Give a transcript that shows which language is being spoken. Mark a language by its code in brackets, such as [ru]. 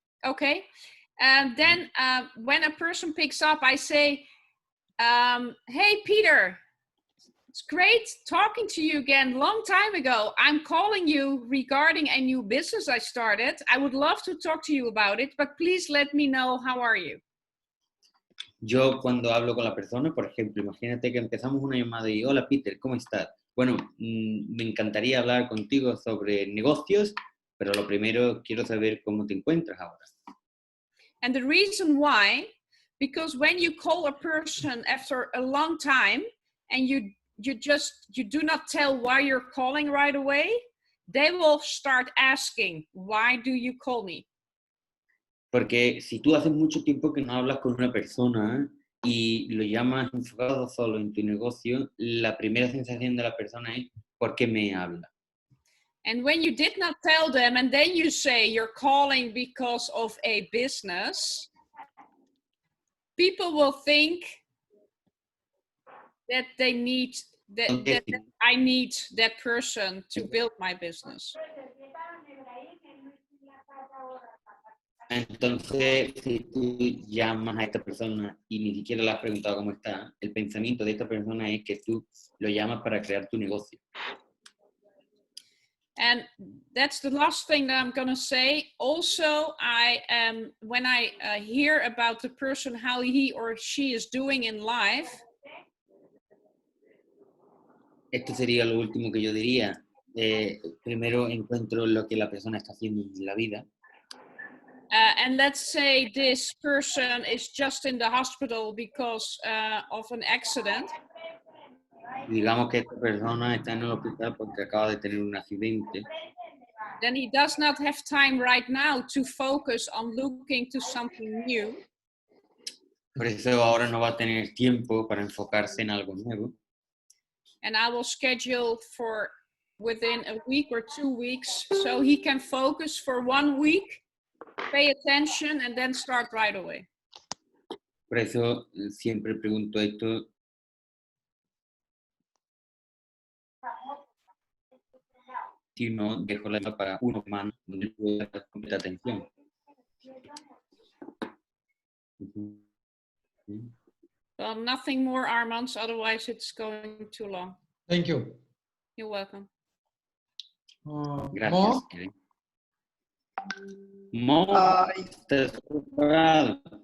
[en] Okay, and then when a person picks up, I say, hey, Peter, it's great talking to you again. Long time ago, I'm calling you regarding a new business I started. I would love to talk to you about it, but please let me know, how are you? [es] Yo cuando hablo con la persona, por ejemplo, imagínate que empezamos una llamada y hola Peter, ¿cómo estás? Bueno, me encantaría hablar contigo sobre negocios, pero lo primero quiero saber cómo te encuentras ahora. [en] And the reason why, because when you call a person after a long time and you do not tell why you're calling right away, they will start asking, why do you call me? [es] Porque si tú haces mucho tiempo que no hablas con una persona y lo llamas enfocado solo en tu negocio, la primera sensación de la persona es ¿por qué me habla? [en] And when you did not tell them and then you say you're calling because of a business, people will think that they need that I need that person to build my business. [es] Entonces, si tú llamas a esta persona y ni siquiera le has preguntado cómo está, el pensamiento de esta persona es que tú lo llamas para crear tu negocio. [en] And that's the last thing that I'm going to say. Also, when I hear about the person, how he or she is doing in life, [es] Esto sería lo último que yo diría. Primero encuentro lo que la persona está haciendo en la vida. [en] and let's say this person is just in the hospital because of an accident. [es] Digamos que esta persona está en el hospital porque acaba de tener un accidente. [en] Then he does not have time right now to focus on looking to something new. [es] Por eso ahora no va a tener tiempo para enfocarse en algo nuevo. [en] And I will schedule for within a week or 2 weeks so he can focus for 1 week, pay attention, and then start right away. [es] Por eso siempre pregunto esto. Si no, dejo la vida para uno más, donde pueda dar completa atención. [en] Well, nothing more, Armand, otherwise it's going too long. Thank you. You're welcome. [es] Gracias. Mo? Mo, estás preparado.